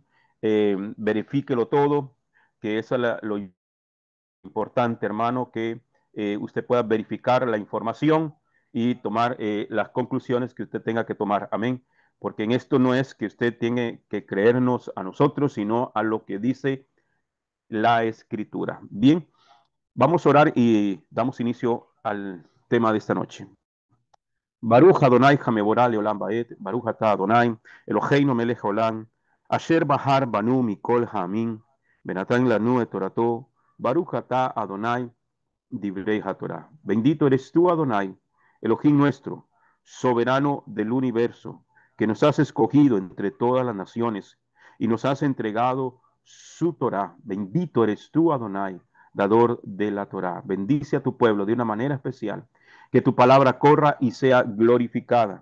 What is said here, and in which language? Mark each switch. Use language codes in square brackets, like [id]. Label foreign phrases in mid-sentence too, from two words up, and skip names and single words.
[es] Verifíquelo todo, que eso es lo importante, hermano, que usted pueda verificar la información y tomar las conclusiones que usted tenga que tomar. Amén. Porque en esto no es que usted tiene que creernos a nosotros, sino a lo que dice la escritura. Bien. Vamos a orar y damos inicio al tema de esta noche. [he] ברוך אדוני המבורך לעולם ועד, ברוך אתה אדוני אלוהינו מלך העולם, אשר בחר בנו מכל העמים, ונתן לנו את תורתו, ברוך אתה אדוני, דברי התורה. [es] Bendito eres tú, Adonai, Elohim nuestro, soberano del universo, que nos has escogido entre todas las naciones y nos has entregado su Torah. Bendito eres tú, Adonai, dador de la Torah. Bendice a tu pueblo de una manera especial. Que tu palabra corra y sea glorificada.